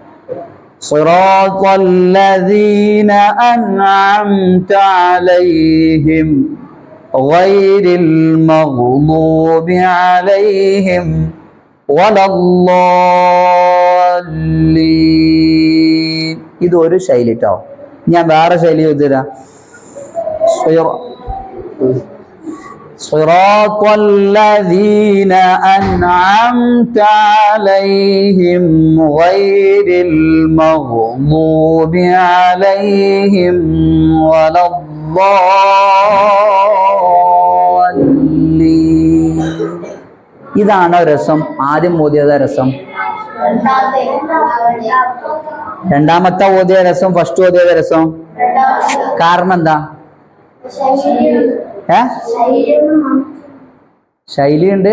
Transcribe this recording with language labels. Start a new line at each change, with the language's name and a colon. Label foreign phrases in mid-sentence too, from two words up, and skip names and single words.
Arabic: صراط الذين أنعمت عليهم غير المغضوب عليهم ولا الضالين.
Malayalam: ഇതൊരു ശൈലി ട്ടോ. ഞാൻ വേറെ ശൈലി ഓതിത്തരാം.
Arabic: صراط الذين أنعمت عليهم غير المغضوب عليهم ولا الضالين.
Malayalam: ഇതാണോ രസം? ആദ്യം ഓതിയതാ രസം? രണ്ടാമത്തെ ഓതിയ രസം? ഫസ്റ്റ് ഓതിയത രസം? കാരണം എന്താ? ശൈലിയുണ്ട്.